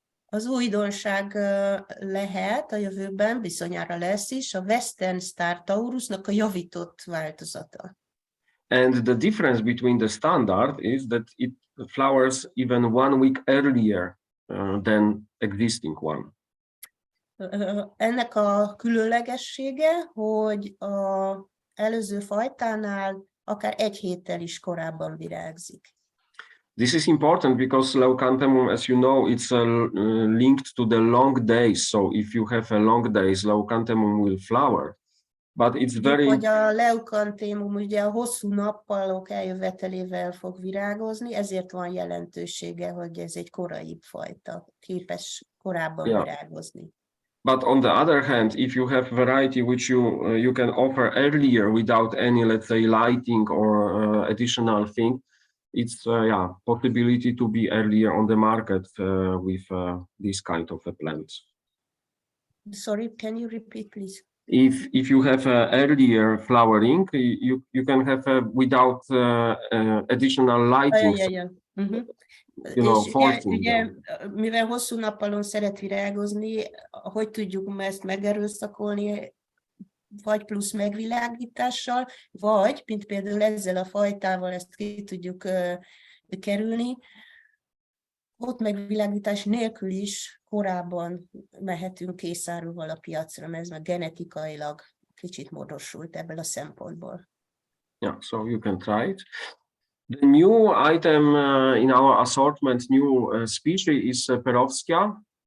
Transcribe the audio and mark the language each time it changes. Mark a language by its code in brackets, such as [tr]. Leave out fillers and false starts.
[hu] Az újdonság lehet a jövőben, bizonyára lesz is, a Western Star Taurusnak a javított változata. [en] And the difference between the standard is that it flowers even 1 week earlier than existing one. [hu] Ennek a különlegessége, hogy az előző fajtánál akár egy héttel is korábban virágzik. [en] This is important because Leucanthemum, as you know, it's linked to the long days. So if you have a long days, Leucanthemum will flower. But it's very... [hu] Hogy a Leucanthemum ugye a hosszú nappalok eljövetelével fog virágozni, ezért van jelentősége, hogy ez egy korai fajta, képes korábban virágozni. [en] But on the other hand, if you have variety which you can offer earlier without any, let's say, lighting or additional thing, it's possibility to be earlier on the market with this kind of a plants. Sorry, can you repeat, please? If you have earlier flowering, you can have without additional lighting. You know, [hu] ugye, mivel hosszú nappalon szeret virágozni, hogy tudjuk ezt megerőszakolni, vagy plusz megvilágítással, vagy, mint például ezzel a fajtával ezt ki tudjuk kerülni, ott megvilágítás nélkül is korábban mehetünk készárúval a piacra, mert ez meg genetikailag kicsit módosult ebből a szempontból. [en] Yeah, so you can try it. The new item in our assortment, new species is Perovskia.